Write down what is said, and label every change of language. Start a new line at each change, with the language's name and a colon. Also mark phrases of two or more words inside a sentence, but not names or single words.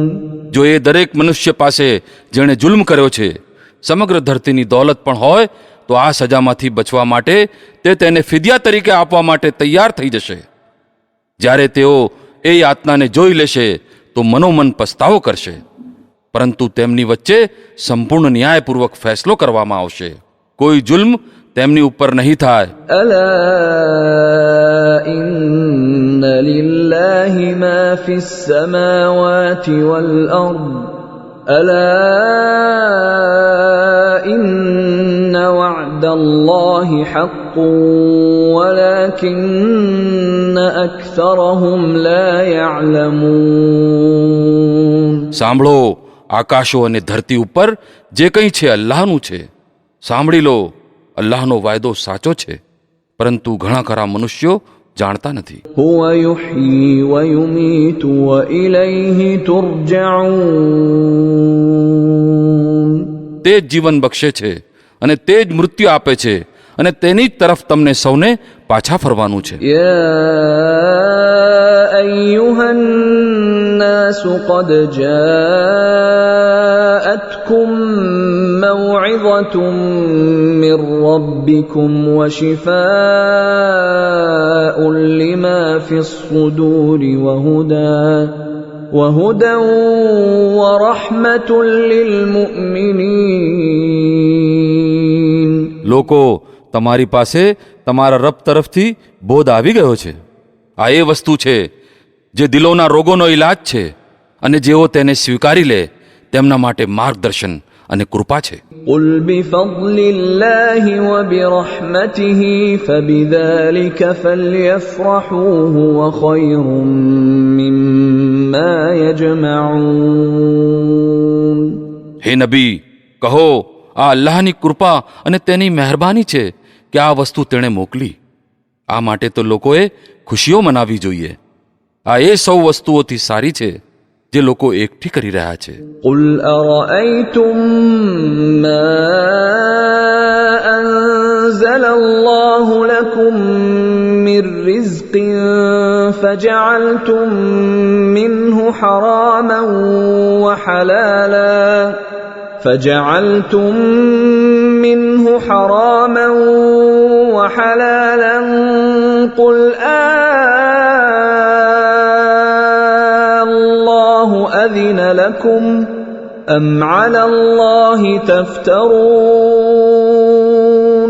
Gujarati: જો એ દરેક મનુષ્ય પાસે જેણે જુલ્મ કર્યો છે સમગ્ર ધરતીની દોલત પણ હોય તો આ સજામાંથી બચવા માટે તે તેને ફિદિયા તરીકે આપવા માટે તૈયાર થઈ જશે. જ્યારે તેઓ એ યાતનાને જોઈ લેશે તો મનોમન પસ્તાવો કરશે, પરંતુ તેમની વચ્ચે સંપૂર્ણ ન્યાયપૂર્વક ફેસલો કરવામાં આવશે. કોઈ જુલ્મ તેમની ઉપર નહીં થાય.
Arabic: ألا إن لله ما في السماوات والأرض ألا إن وعد الله حق ولكن أكثرهم لا يعلمون.
Gujarati: સાંભળો, આકાશો અને ધરતી ઉપર જે કંઈ છે અલ્લાહનું છે. સાંભળી લો, અલ્લાહનો વાયદો સાચો છે, પરંતુ ઘણા ખરા મનુષ્યો જાણતા નથી.
Arabic: هو يحيي ويميت وإليه ترجعون.
Gujarati: તે જ જીવન બક્ષે છે અને તે જ મૃત્યુ આપે છે અને તેની જ તરફ તમને સૌને પાછા ફરવાનું છે.
Arabic: يا أيها الناس قد جاءتكم موعظة من ربكم وشفاء لما في الصدور وهدى ورحمة للمؤمنين.
Gujarati: લોકો, તમારી પાસે તમારા રબ તરફથી બોધ આવી ગયો છે. આ એ વસ્તુ છે જે દિલોના રોગોનો ઈલાજ છે, અને જેઓ તેને સ્વીકારી લે તેમના માટે માર્ગદર્શન અને કૃપા છે.
Arabic: قل بفضل الله وبرحمته فبذلك فليفرحوا هو خير مما يجمعون.
Gujarati: હે નબી, કહો, આ અલ્લાહની કૃપા અને તેની મહેરબાની છે કે આ વસ્તુ તેણે મોકલી. આ માટે તો લોકોએ ખુશીઓ મનાવવી જોઈએ. આ એ સૌ વસ્તુઓથી સારી છે જે લોકો એકઠી કરી રહ્યા છે.
Arabic: قل أرأيتم ما أنزل الله لكم من رزق فجعلتم منه حراما وحلالا قل الله أذن لكم أم على الله تفترون.